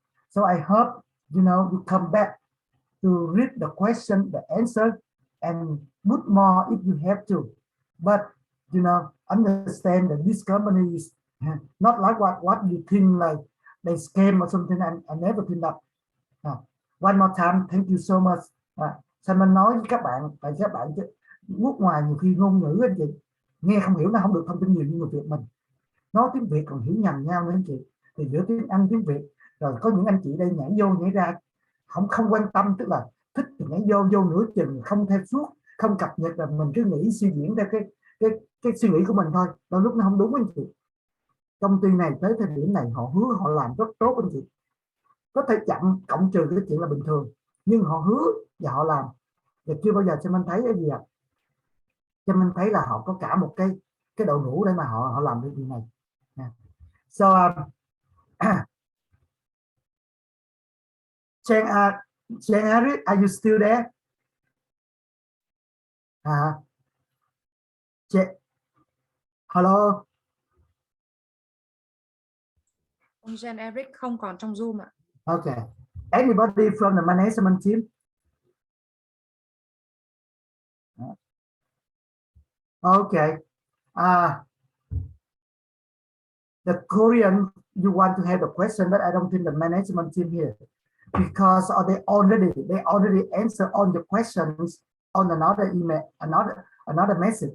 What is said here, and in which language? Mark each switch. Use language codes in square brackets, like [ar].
[en] So I hope, you come back to read the question, the answer, and put more if you have to. But, understand that this company is not like what you think, like they scam or something, and I never think that. One more time, thank you so much. [vi] Simon nói với các bạn, tại các bạn nước ngoài nhiều khi ngôn ngữ anh chị nghe không hiểu, nó không được thông tin nhiều như người Việt mình. Nói tiếng Việt còn hiểu nhầm nhau nữa anh chị. Thì giữa tiếng Anh, tiếng Việt, rồi có những anh chị đây nhảy vô nhảy ra, không quan tâm, tức là thích thì nhảy vô nửa chừng, không theo suốt, không cập nhật, là mình cứ nghĩ suy diễn theo cái suy nghĩ của mình thôi. Đôi lúc nó không đúng anh chị. Công ty này tới thời điểm này họ hứa họ làm rất tốt anh chị. Có thể chậm cộng trừ cái chuyện là bình thường, nhưng họ hứa và họ làm. Và chưa bao giờ cho mình thấy cái gì ạ? Cho mình thấy là họ có cả một cái đội ngũ để mà họ làm cái việc này. [en] So Chen Eric, are you still there? Hello. [vi] Ông Chen Eric không còn trong Zoom ạ. [en] Okay. Anybody from the management team? Okay. The Korean, you want to have a question, but I don't think the management team here, because they already answer all the questions on another email, another message.